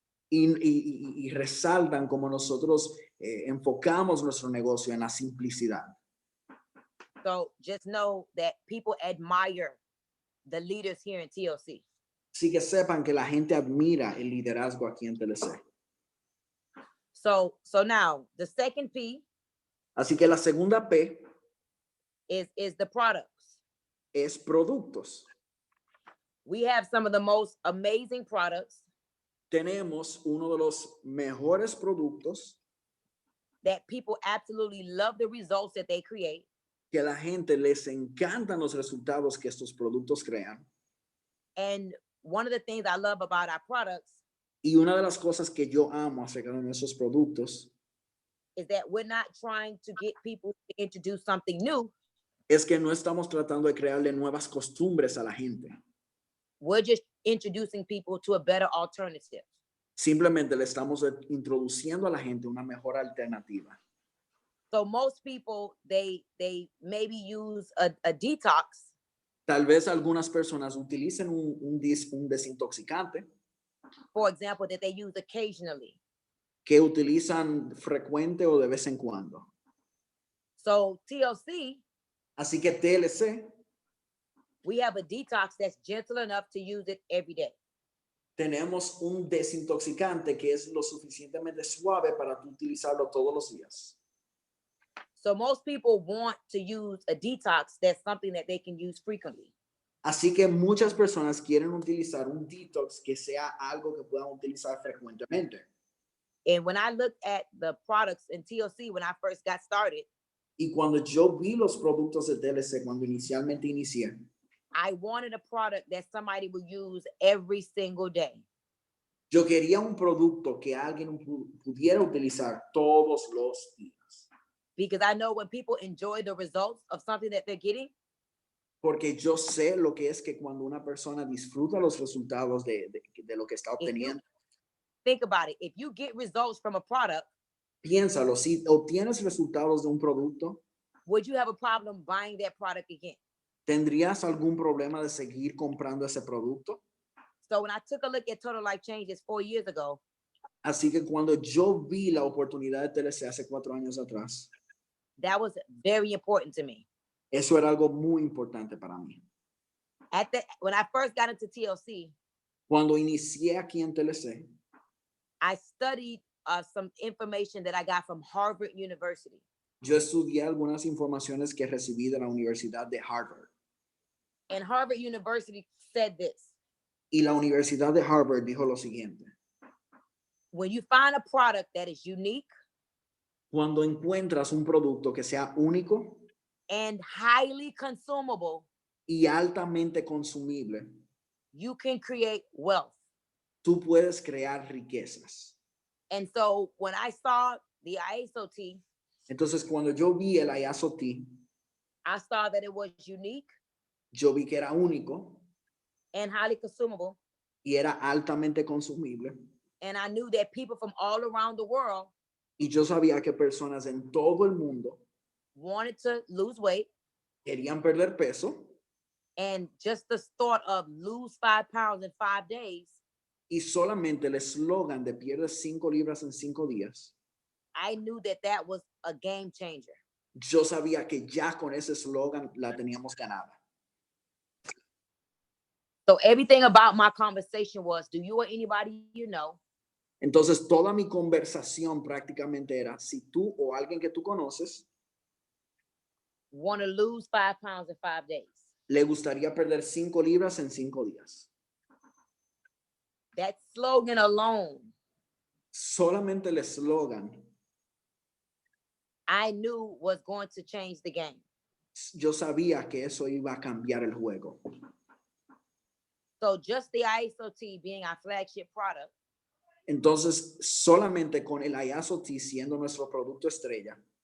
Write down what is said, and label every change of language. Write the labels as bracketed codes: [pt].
[es] Y resaltan como nosotros enfocamos nuestro negocio en la simplicidad. [en] So just know that people admire the leaders here in TLC. [es] Así que sepan que la gente admira el liderazgo aquí en TLC. [en] So now the second P [es] Así que la segunda P [en] is the products. [es] es productos. [en] We have some of the most amazing products [es] Tenemos uno de los mejores productos [en] that people absolutely love the results that they create. [es] que a la gente les encantan los resultados que estos productos crean. [en] And one of the things I love about our products [es] Y una de las cosas que yo amo acerca de nuestros productos [en] is that we're not trying to get people to introduce something new. [es] es que no estamos tratando de crearle nuevas costumbres a la gente. [en] We're just introducing people to a better alternative. [es] Simplemente le estamos introduciendo a la gente una mejor alternativa. [en] So most people, they maybe use a detox, [es] Tal vez algunas personas utilicen un desintoxicante [en] for example, that they use occasionally. [es] que utilizan frecuente o de vez en cuando. [en] So TLC, [es] Así que TLC, [en] we have a detox that's gentle enough to use it every day. [es] tenemos un desintoxicante que es lo suficientemente suave para tú utilizarlo todos los días. [en] So most people want to use a detox that's something that they can use frequently. [es] Así que muchas personas quieren utilizar un detox que sea algo que puedan utilizar frecuentemente. [en] And when I looked at the products in TLC when I first got started, [es] Y cuando yo vi los productos de TLC, cuando inicialmente inicié, [en] I wanted a product that somebody would use every single day. [es] yo quería un producto que alguien pudiera utilizar todos los días. [en] Because I know when people enjoy the results of something that they're getting, [es] Porque yo sé lo que es que cuando una persona disfruta los resultados de lo que está [en] if you [es] obteniendo, [en] think about it, if you get results from a product, [es] piénsalo, si obtienes resultados de un producto, [en] would you have a problem buying that product again? [es] ¿tendrías algún problema de seguir comprando ese producto? [en] So when I took a look at Total Life Changes 4 years ago, [es] Así que cuando yo vi la oportunidad de TLC hace 4 años atrás, [en] that was very important to me. [es] eso era algo muy importante para mí. [en] When I first got into TLC, [es] Cuando inicié aquí en TLC, [en] I studied some information that I got from Harvard University. [es] yo estudié algunas informaciones que recibí de la Universidad de Harvard. [en] And Harvard University said this: [es] Y la Universidad de Harvard dijo lo siguiente: [en] when you find a product that is unique [es] cuando encuentras un producto que sea único [en] and highly consumable, [es] y altamente consumible, [en] you can create wealth. [es] tú puedes crear riquezas. [en] And so when I saw the ISOT, [es] Entonces, cuando yo vi el ISOT, [en] I saw that it was unique [es] yo vi que era único [en] and highly consumable. [es] y era altamente consumible. [en] And I knew that people from all around the world [es] Y yo sabía que personas en todo el mundo [en] wanted to lose weight. [es] querían perder peso. [en] And just the thought of lose 5 pounds in 5 days, [es] Y solamente el eslogan de pierdes 5 libras en 5 días, [en] I knew that that was a game changer. [es] yo sabía que ya con ese eslogan la teníamos ganada. [en] So everything about my conversation was, do you or anybody you know [es] Entonces, toda mi conversación prácticamente era, si tú o alguien que tú conoces [en] want to lose 5 pounds in 5 days? [es] le gustaría perder 5 libras en 5 días. [en] That slogan alone, [es] Solamente el eslogan, [en] I knew was going to change the game. [es] yo sabía que eso iba a cambiar el juego. [en] So just the ISOT being our flagship product, [es] Entonces, solamente con el ISOT siendo nuestro producto estrella